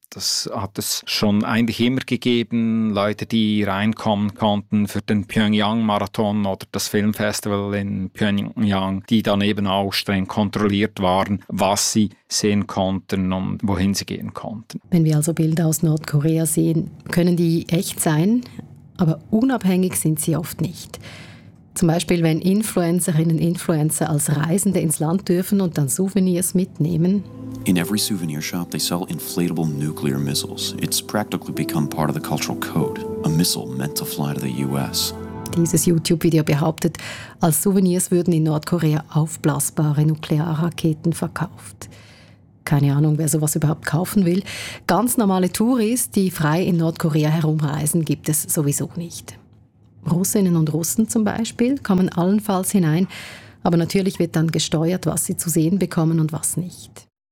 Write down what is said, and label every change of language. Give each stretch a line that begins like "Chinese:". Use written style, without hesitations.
German: Das hat es schon eigentlich immer gegeben. Leute, die reinkommen konnten für den Pyongyang-Marathon oder das Filmfestival in Pyongyang, die dann eben auch streng kontrolliert waren, was sie sehen konnten und wohin sie gehen konnten. Wenn wir also Bilder aus Nordkorea sehen, können die echt sein, aber unabhängig sind sie oft nicht. Zum Beispiel, wenn Influencerinnen und Influencer als Reisende ins Land dürfen und dann Souvenirs mitnehmen.
English: In every souvenir shop they sell inflatable nuclear missiles. It's practically become part of the cultural code. A missile meant to fly to the US.
German: Dieses YouTube-Video behauptet, als Souvenirs würden in Nordkorea aufblasbare Nuklearraketen verkauft. Keine Ahnung, wer sowas überhaupt kaufen will. Ganz normale Touris, die frei in Nordkorea herumreisen, gibt es sowieso nicht. Russinnen und Russen zum Beispiel kommen allenfalls hinein, aber natürlich wird dann gesteuert, was sie zu sehen bekommen und was nicht.